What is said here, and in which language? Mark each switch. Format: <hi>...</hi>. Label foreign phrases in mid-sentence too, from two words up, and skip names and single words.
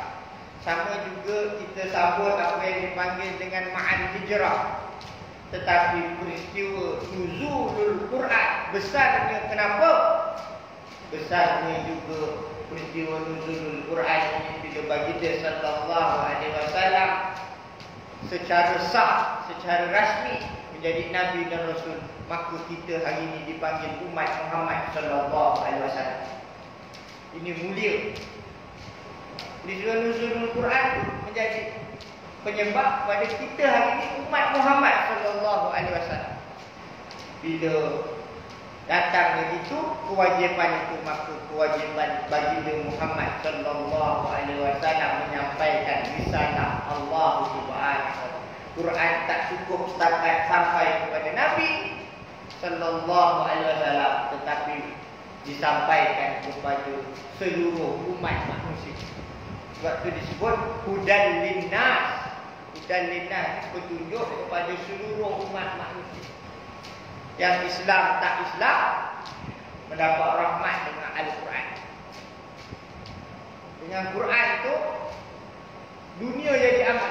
<ms>Sama juga kita sambut apa yang dipanggil dengan Ma'al Hijrah. Tetapi peristiwa nuzulul Quran besarnya, kenapa? Besarnya juga peristiwa nuzulul Quran ini bila baginda</ms> <ar>صلى الله عليه وسلم</ar> <ms>secara sah, secara rasmi menjadi nabi dan rasul, maka kita hari ini dipanggil umat Muhammad</ms> <ar>صلى الله عليه وسلم.</ar> <ms>Ini mulia. Peristiwa nuzulul Quran menjadi penyebab pada kita hari ini umat Muhammad</ms> <ar>صلى الله عليه وسلم.</ar> <ms>Bila datang begitu kewajipan itu, maka kewajipan baginda Muhammad</ms> <ar>صلى الله عليه وسلم</ar> <ms>menyampaikan risalah Allah</ms> <ar>سبحانه وتعالى.</ar> <ms>Quran tak cukup setakat sampai kepada Nabi</ms> <ar>صلى الله عليه وسلم,</ar> <ms>tetapi disampaikan kepada seluruh umat manusia. Sebab itu disebut</ms> <ar>هدى للناس. هدى للناس</ar> <ms>petunjuk kepada seluruh umat manusia. Yang Islam tak Islam mendapat rahmat dengan Al-Quran. Dengan Quran itu dunia jadi aman.</ms>